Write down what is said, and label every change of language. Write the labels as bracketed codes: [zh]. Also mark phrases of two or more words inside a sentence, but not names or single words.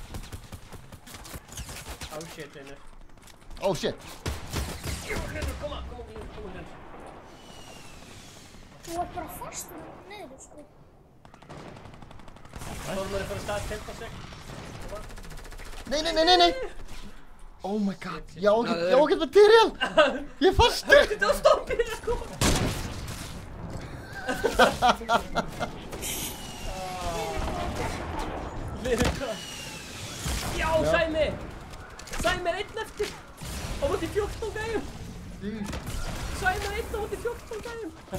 [en] Oh shit, Hlynur. Oh shit. [is] Hlynur, koma Hlynur. Þú ert bara fastur niður, sko. Þormur er fyrir stað 15 sek. Nei. [en] Oh my god. [is] Ég á ekkert material. Ég er fastur. Þetta var stoppið, sko. Hlynur, hvað? Já, Sæmi! Sæmi er 1 eftir. Á móti 14 gæjum. Sæmi er 1 á móti 14 gæjum.